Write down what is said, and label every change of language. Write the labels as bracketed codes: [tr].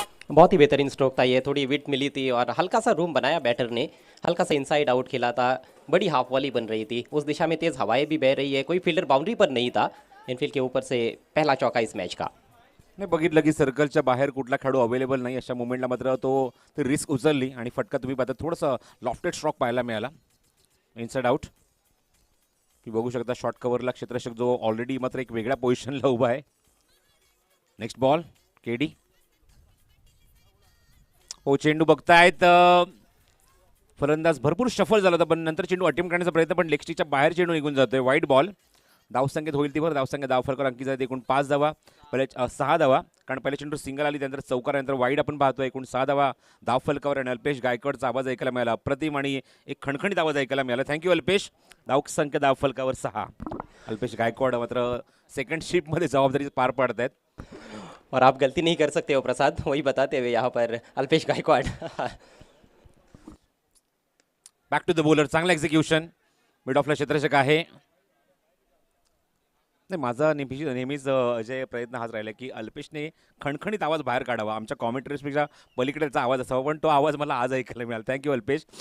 [hi] बहुत ही बेहतरीन स्ट्रोक था ये, थोड़ी विट मिली थी और हल्का सा रूम बनाया बैटर ने, हल्का सा इनसाइड आउट खेला था। बड़ी हाफ वॉली बन रही थी, उस दिशा में तेज हवाएं भी बह रही है, कोई फील्डर बाउंड्री पर नहीं था। इनफील्ड के ऊपर से पहला चौका इस मैच का। [mr] नाही बघितलं की सर्कलच्या बाहेर कुठला खेळाडू अवेलेबल नाही, अशा मुवमेंटला मात्र तो रिस्क उचलली आणि फटका तुम्ही पाहता थोडंसं लॉफ्टेड स्ट्रोक पाहायला मिळाला। इनसाइड आउट की बघू शकता शॉर्ट कव्हरला क्षेत्ररक्षक जो ऑलरेडी मात्र एक वेगळ्या पोझिशनला उभा आहे। Next ball KD. हो चेंडू बघतायत, फलंदाज भरपूर शफल झाला होता, पण नंतर चेंडू अटेम्प्ट करण्याचा प्रयत्न, पण लेग स्टिकच्या बाहेर चेंडू निघून जातोय। वाईट बॉल। धावसंख्येत होईल ती भर, धावसंख्या धावफलकावर अंकित झाली एकूण 5 धावा, पहिले 6 धावा, कारण पहिले चेंडू सिंगल आली, त्यानंतर चौकार, नंतर वाईड आपण पाहतोय एकूण 6 धावा धावफलकावर। आणि अल्पेश गायकवाडचा आवाज ऐकायला मिळाला, अप्रतिम आणि एक खणखणीत आवाज ऐकायला मिळाला। थँक्यू अल्पेश। धावसंख्या धावफलकावर 6। अल्पेश गायकवाड मात्र सेकंड शिफ्टमध्ये जबाबदारी पार पाडत आहेत। [hi] और आप गलती नहीं कर सकते हो प्रसाद, वही बताते हुए यहाँ पर Alpesh Gaikwad. [mr] Back to the bowler, चांगला एक्झिक्युशन, मिड ऑफला क्षेत्ररक्षक आहे। नाही माझा नेहमीच अजय प्रयत्न हाच राहिला की अल्पेशने खणखणीत आवाज बाहेर काढावा, आमच्या कॉमेंटरीजपेक्षा पलीकडेचा आवाज असावा, पण तो आवाज मला आज ऐकायला मिळाला। थँक्यू अल्पेश।